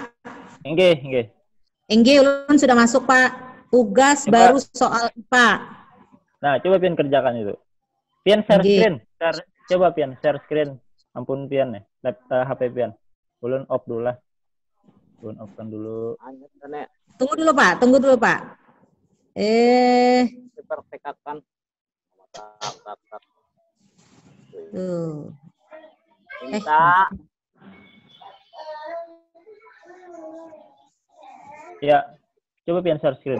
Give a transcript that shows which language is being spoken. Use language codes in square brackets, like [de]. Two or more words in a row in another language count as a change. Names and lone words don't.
[jv] Nggih. [bjn] Nggih, ulun sudah masuk Pak. [id] Tugas baru soal IPA. [bjn] Nah, coba pian kerjakan itu. Pian [en] share screen. [bjn] Coba pian [en] share screen. [bjn] Ampun pian ya. HP pian. Ulun off dulu lah. Ulun off-kan dulu. [id] Tunggu dulu Pak. Dipertekakan. Tuh. Minta. [bjn] Ya, coba pian [en] share screen.